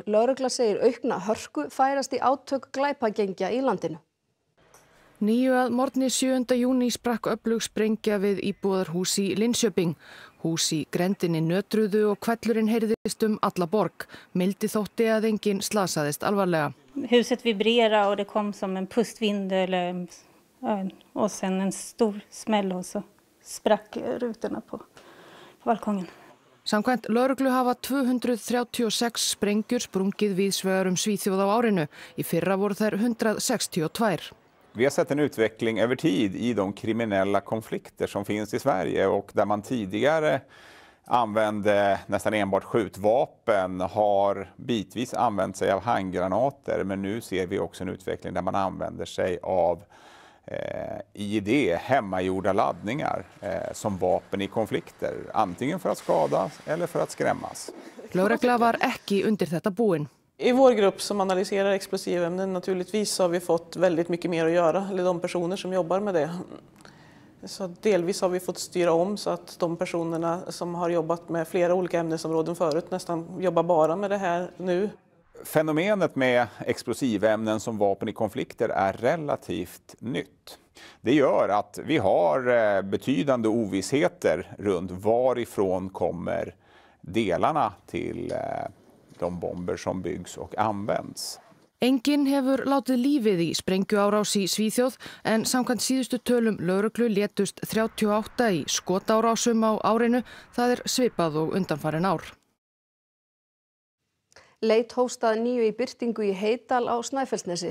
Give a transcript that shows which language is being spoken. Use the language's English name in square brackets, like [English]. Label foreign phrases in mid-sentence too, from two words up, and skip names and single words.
[Icelandic] Lögregla segir aukna hörku færast í átök glæpagengja í landinu. 9 að morgni 7. júní sprakk öflug sprengja við íbúðarhús í Linköping. Hús í grenndinni nötruðu og hvellurinn heyrðist alla borg. Mildi þótti að enginn slasaðist alvarlega. [Swedish] Huset vibrerade och det kom som en pustvind och sen en stor smäll och så sprack rutorna på balkongen. [Icelandic] Samkvæmt lögreglu hafa 236 sprengjur sprungið víðsvegar Svíþjóð á árinu. Í fyrra voru þær 162. [Swedish] Vi har sett en utveckling över tid i de kriminella konflikter som finns i Sverige och där man tidigare använde nästan enbart skjutvapen har bitvis använt sig av handgranater, men nu ser vi också en utveckling där man använder sig av IED, hemmagjorda laddningar som vapen i konflikter, antingen för att skada eller för att skrämmas. [Icelandic] Lögregla var ekki undir þetta búin. [Swedish] I vår grupp som analyserar explosivämnen naturligtvis har vi fått väldigt mycket mer att göra, eller de personer som jobbar med det. Så delvis har vi fått styra om så att de personerna som har jobbat med flera olika ämnesområden förut nästan jobbar bara med det här nu. Fenomenet med explosivämnen som vapen i konflikter är relativt nytt. Det gör att vi har betydande ovissheter runt varifrån kommer delarna till de bomber som byggs och används. [Icelandic] Enginn hefur látið lífið í sprengjuárás í Svíþjóð en samkvæmt síðustu tölum lögreglu létust 38 í skotárásum á árinu. Það er svipað og undanfarin ár. Leit hófst að nýju í birtingu í Heydal á Snæfellsnesi.